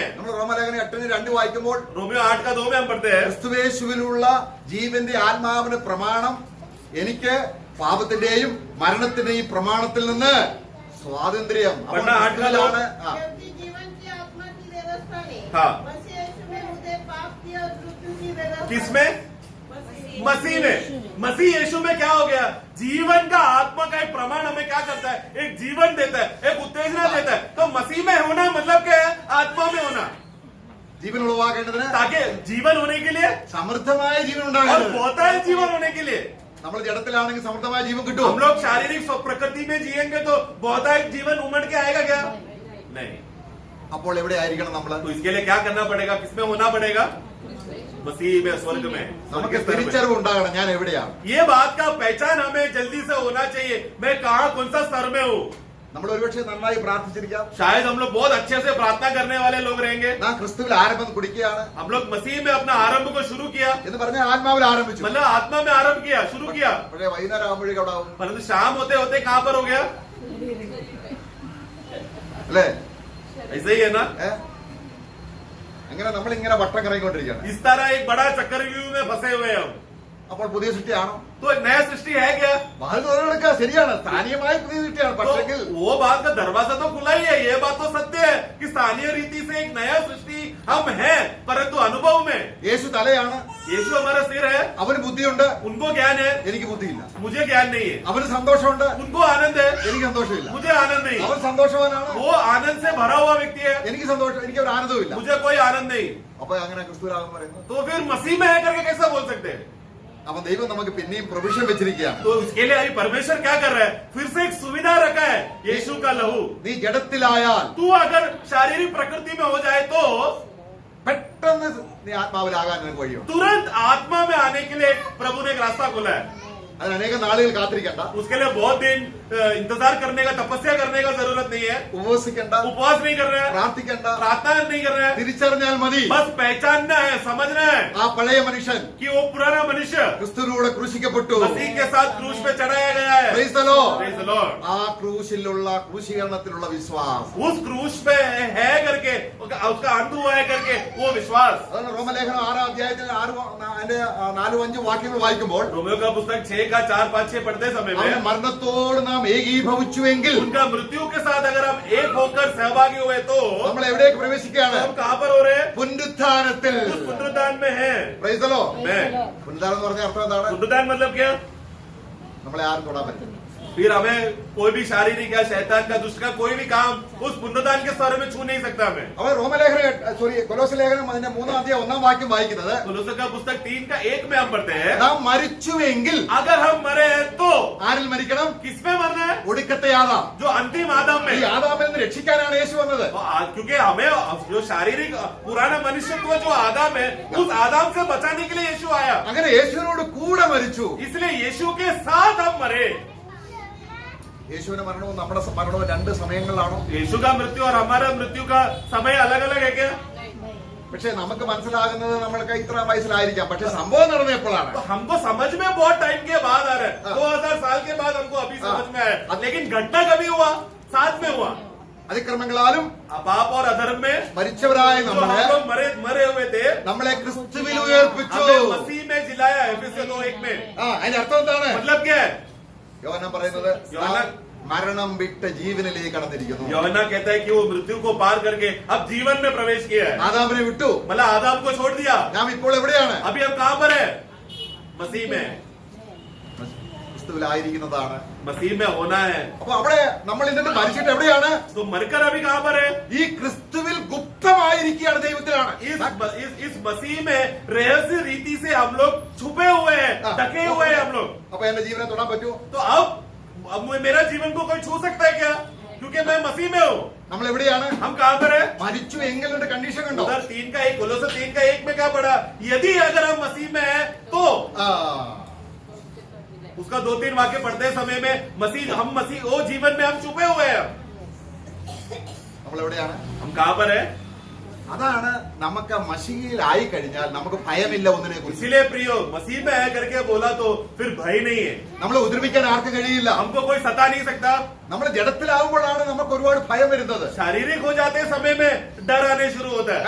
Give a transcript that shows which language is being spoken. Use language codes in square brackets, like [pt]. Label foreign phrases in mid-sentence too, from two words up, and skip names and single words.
[ml] നമ്മൾ റോമലേഖനം 8:2 വായിക്കുമ്പോൾ [hi] रोमियो 8:2 में हम पढ़ते हैं [ml] ക്രിസ്തുയേശുവിലുള്ള ജീവന്റെ ആത്മാവിന് പ്രമാണം എനിക്ക് പാപത്തിന്റെയും മരണത്തിന്റെയും പ്രമാണത്തിൽ നിന്ന് സ്വാതന്ത്ര്യം. [hi] जीवन की आत्मा की व्यवस्था ने हाँ. मसीह यीशु में मुझे पाप की और मृत्यु की व्यवस्था. किसमें? मसीह में. मसीह यीशु में क्या हो गया? जीवन का आत्मा का एक प्रमाण हमें क्या करता है? एक जीवन देता है, एक उत्तेजना देता है. तो मसीह में होना मतलब क्या है? आत्मा में होना. [ml] ജീവൻ ഉളവാക്കേണ്ടതിന് [hi] ताकि जीवन होने के लिए [ml] സമൃദ്ധമായ ജീവൻ [hi] और [ml] ഉണ്ടാകേണ്ടത്. [hi] बहुतायत जीवन होने के लिए [ml] നമ്മൾ ജഡത്തിലാണെങ്കിൽ സമൃദ്ധമായ ജീവൻ കിട്ടും. [hi] हम लोग शारीरिक प्रकृति में जिएंगे तो बहुतायत जीवन उमड़ के आएगा क्या? नहीं. [ml] അപ്പോൾ എവിടെ ആയിരിക്കണം നമ്മൾ? [hi] तो इसके लिए क्या करना पड़ेगा? किसमें होना पड़ेगा? मसीह में, स्वर्ग में. [ml] നമുക്ക് തിരിച്ചറിവ് ഉണ്ടാകണം ഞാൻ എവിടെയാണ്. [hi] ये बात का पहचान हमें जल्दी से होना चाहिए. मैं कहाँ कौन सा स्तर में हूँ. [ml] നമ്മൾ ഒരുപക്ഷെ നന്നായി പ്രാർത്ഥിച്ചിരിക്കാം. [hi] शायद हम लोग बहुत अच्छे से प्रार्थना करने वाले लोग रहेंगे. [ml] നാം ക്രിസ്തുവിൽ ആരംഭം കുടിക്കുകയാണ്. [hi] हम लोग मसीह में अपना आरंभ को शुरू किया [ml] എന്ന് പറഞ്ഞാൽ ആത്മാവിൽ ആരംഭിച്ചു. [hi] मतलब आत्मा में आरंभ किया, शुरू किया. [ml] പക്ഷേ വൈകുന്നേരം ആകുമ്പോഴേക്കും അവിടെ ആവും. [hi] परंतु शाम होते होते कहाँ पर हो गया? [ml] അല്ലേ? [hi] ऐसे ही है ना. [ml] അങ്ങനെ നമ്മൾ ഇങ്ങനെ വട്ടം കറങ്ങിക്കൊണ്ടിരിക്കുകയാണ്. [hi] इस तरह एक बड़ा चक्रव्यूह में फंसे हुए हम. [ml] അപ്പോൾ പുതിയ സൃഷ്ടിയാണോ? [hi] तो एक नया सृष्टि है क्या? [ml] വാതിൽ തുറന്നെടുക്കുക. ശരിയാണ്, സ്ഥാനീയമായ പുതിയ സൃഷ്ടിയാണ്. പക്ഷെങ്കിൽ [hi] तो वो बात का दरवाजा तो खुला ही है. ये बात तो सत्य है कि स्थानीय रीति से एक नया सृष्टि हम हैं, परंतु अनुभव में [ml] യേശു തലയാണ്. [hi] यीशु हमारा सिर है. [ml] അവന് ബുദ്ധിയുണ്ട്, [hi] उनको ज्ञान है, [ml] എനിക്ക് ബുദ്ധിയില്ല. [hi] मुझे ज्ञान नहीं है. [ml] അവന് സന്തോഷമുണ്ട്, [hi] उनको आनंद है, [ml] എനിക്ക് സന്തോഷമില്ല. [hi] मुझे आनंद नहीं. [ml] അവൻ സന്തോഷവാനാണ്, [hi] वो आनंद से भरा हुआ व्यक्ति है, [ml] എനിക്ക് सന്തോഷം, എനിക്ക് ഒരു ആനന്ദമില്ല. [hi] मुझे कोई आनंद नहीं. [ml] അപ്പൊ അങ്ങനെ ക്രിസ്തുവിലാകും പറയുന്നത്. [hi] तो फिर मसीह में है करके कैसे बोल सकते हैं? [ml] അപ്പൊ ദൈവം നമുക്ക് പിന്നെയും പ്രൊവിഷൻ വെച്ചിരിക്കുകയാണ്. [hi] तो उसके लिए अभी परमेश्वर क्या कर रहा है? फिर से एक सुविधा रखा है, यीशु का लहू. [ml] നീ ജഡത്തിലായാൽ [hi] तू अगर शारीरिक प्रकृति में हो जाए तो [ml] പെട്ടെന്ന് നീ ആത്മാവിലാകാൻ നിനക്ക് വഴിയുണ്ട്. [hi] तुरंत आत्मा में आने के लिए प्रभु ने एक रास्ता खोला है. [ml] അതിന് അനേകം നാളുകൾ കാത്തിരിക്കണ്ട, [hi] उसके लिए बहुत दिन इंतजार करने का, तपस्या करने का जरूरत नहीं है. [ml] ഉപവസിക്കണ്ട, [hi] उपवास नहीं कर रहे हैं, [ml] പ്രാർത്ഥിക്കണ്ട, [hi] प्रार्थना नहीं कर रहे हैं. [ml] തിരിച്ചറിഞ്ഞാൽ മതി. [hi] बस पहचानना है, समझना है [ml] ആ പഴയ മനുഷ്യൻ [hi] कि वो पुराना मनुष्य [ml] ക്രിസ്തുവിലൂടെ ക്രൂശിക്കപ്പെട്ടു. [hi] मसीह के साथ क्रूज पे चढ़ाया गया है. [en] Praise the Lord. Praise the Lord. [ml] ആ ക്രൂശിലുള്ള ക്രൂശീകരണത്തിലുള്ള വിശ്വാസം, [hi] उस क्रूज पे है करके, उसका अंत हुआ है करके वो विश्वास. [ml] അതാണ് റോമലേഖനം 6 അധ്യായത്തിൽ 4-5 വാക്യങ്ങൾ വായിക്കുമ്പോൾ [hi] रोमियो का पुस्तक 6 का 4-5-6 पढ़ते समय [ml] അവന്റെ [hi] में [ml] മരണത്തോട് നാം ഏകീഭവിച്ചുവെങ്കിൽ [hi] उनका मृत्यु के साथ अगर हम एक होकर सहभागी हुए तो [ml] നമ്മൾ എവിടേക്ക് പ്രവേശിക്കുകയാണ്? [hi] हम कहाँ पर हो रहे हैं? [ml] പുനരുത്ഥാനത്തിൽ. [hi] उस पुनरुत्थान में है. [en] Praise the Lord. [hi] मैं [ml] പുനരുത്ഥാനം എന്ന് പറഞ്ഞ അർത്ഥം എന്താണ്? [hi] पुनरुत्थान मतलब क्या? [ml] നമ്മളെ ആരും തൊടാൻ പറ്റില്ല. [hi] फिर हमें कोई भी शारीरिक या शैतान का दुष्ट का कोई भी काम उस पुण्यदान के स्तर में छू नहीं सकता हमें। [ml] അവർ കൊലോസ്യ ലേഖനം അതിന്റെ 3-ാം അധ്യായം 1-ാം വാക്യം വായിക്കുന്നത് [hi] कुलोसे का पुस्तक 3:1 में हम पढ़ते हैं, [ml] നാം മരിച്ചുവെങ്കിൽ [hi] अगर हम मरे हैं तो [ml] ആരിൽ മരിക്കണം? [hi] किसमें मरना है? [ml] ഒടുക്കത്തെ ആദാം. [hi] जो अंतिम आदम [ml] ഈ [hi] में। [ml] ആദാമിൽ നിന്ന് രക്ഷിക്കാനാണ് യേശു വന്നത്. [hi] क्योंकि हमें जो शारीरिक पुराना मनुष्यत्व जो आदम है, उस आदम से बचाने के लिए यीशु आया। [ml] അങ്ങനെ യേശുവിനോട് കൂടെ മരിച്ചു. [hi] इसलिए यीशु के साथ हम मरे। [ml] യേശുവിന്റെ മരണവും നമ്മുടെ മരണവും 2 സമയങ്ങളിലാണോ? [hi] यीशु का मृत्यु और हमारा मृत्यु का समय अलग अलग है क्या? [ml] പക്ഷെ നമുക്ക് മനസ്സിലാകുന്നത് നമ്മൾക്ക് ഇത്ര വയസ്സിലായിരിക്കാം. പക്ഷെ സംഭവം നടന്ന എപ്പോഴാണ്? [hi] तो हमको समझ में बहुत टाइम के बाद आ रहा है, 2000 साल के बाद हमको अभी समझ में आया। लेकिन घटना कभी हुआ? साथ में हुआ। [ml] അതിക്രമങ്ങളാലും [hi] पाप और अधर्म में [ml] മരിച്ചവരായ [hi] जो [ml] നമ്മളെ [hi] हम लोग मरे हुए थे, [ml] നമ്മളെ ക്രിസ്തുവിൽ ഉയർപ്പിച്ചു. [hi] हमें मसीह में जिलाया। एफएससी 2:1 में [ml] അതിന്റെ അർത്ഥം എന്താണ്? [hi] मतलब क्या है? [ml] യോഹന്നാൻ പറയുന്നത് യോഹന്നാൻ മരണം വിട്ട് ജീവനിലേക്ക് കടന്നിരിക്കുന്നു. [hi] यूहन्ना कहता है कि वो मृत्यु को पार करके अब जीवन में प्रवेश किया है। [ml] ആദാമിനെ വിട്ടു. [hi] मतलब आदम को छोड़ दिया। [ml] നാം ഇപ്പോൾ എവിടെയാണ്? [hi] अभी हम कहाँ पर है? मसीह में। [ml] ക്രിസ്തുവിലായിരിക്കുന്നതാണ്. [hi] मसीह में होना है। [ml] അപ്പൊ അവിടെ നമ്മൾ ഇന്നിട്ട് മരിച്ചിട്ട് എവിടെയാണ്? [hi] तो मरकर अभी कहाँ पर है? [ml] ഈ ക്രിസ്തുവിൽ ഗുപ്തമായിരിക്കുകയാണ്, ദൈവത്തിലാണ്. [hi] इस मसीह में रहस्य रीति से हम लोग छुपे हुए हैं, ढके हुए हैं हम लोग। [ml] അപ്പൊ എന്റെ ജീവനെ തൊടാൻ പറ്റുമോ? [hi] तो अब मेरा जीवन को कोई छू सकता है क्या? क्योंकि मैं मसीह में हूँ। [ml] നമ്മൾ എവിടെയാണ്? [hi] हम कहाँ पर है? [ml] മരിച്ചു എങ്കിലുണ്ട് കണ്ടീഷൻ കണ്ടോ? [hi] उधर 3:1 कोलोसे 3:1 में क्या पढ़ा? यदि अगर हम मसीह में हैं तो उसका 2-3 वाक्य पढ़ते समय में हम मसीह वो जीवन में हम छुपे हुए हैं। [ml] നമ്മൾ എവിടെയാണ്? [hi] हम कहाँ पर है? [ml] അതാണ് നമുക്ക് മശീലായി കഴിഞ്ഞാൽ നമുക്ക് ഭയമില്ല ഒന്നിനെ കുറിച്ച്. [hi] इसीलिए प्रियो मसीह में है करके बोला तो फिर भय नहीं है। [ml] നമ്മളെ ഉപദ്രവിക്കാൻ ആർക്കും കഴിയില്ല. [hi] हमको कोई सता नहीं सकता। [ml] നമ്മൾ ജഡത്തിലാവുമ്പോഴാണ് നമുക്ക് ഒരുപാട് ഭയം വരുന്നത്. [hi] शारीरिक हो जाते समय में डर आने शुरू होता है।